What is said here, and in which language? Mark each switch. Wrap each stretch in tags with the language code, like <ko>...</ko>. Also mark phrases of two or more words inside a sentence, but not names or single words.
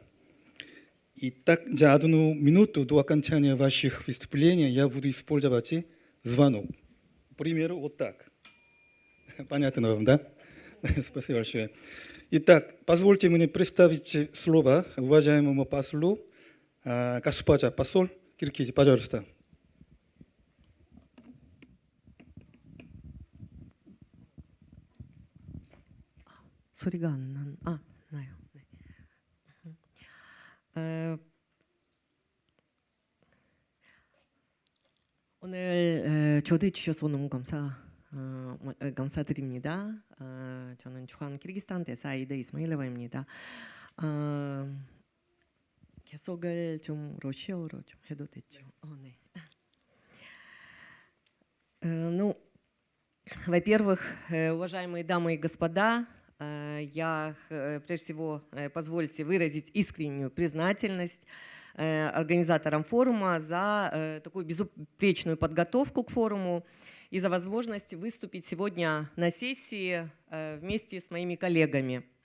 <ru>Итак, за 1 минуту до окончания ваших выступлений я буду использовать звонок. К примеру, вот так. Понятно вам, да? Спасибо большое. Итак, позвольте мне представить слово уважаемому послу, госпожа посол Киргизии, пожалуйста.</ru> <ko>소리가 안 난. 아, 나요. 네. 오늘 초대해 주셔서 너무 감사드립니다. 저는 주한 키르기스탄 대사 아이다 이스마일로바입니다. 계속을 좀 러시아어로 좀 해도 되죠? 네.</ko> <ru>Ну, во-первых, уважаемые дамы и господа, я прежде всего позвольте выразить искреннюю признательность организаторам форума за такую безупречную подготовку к форуму и за возможность выступить сегодня на сессии вместе с моими коллегами.</ru>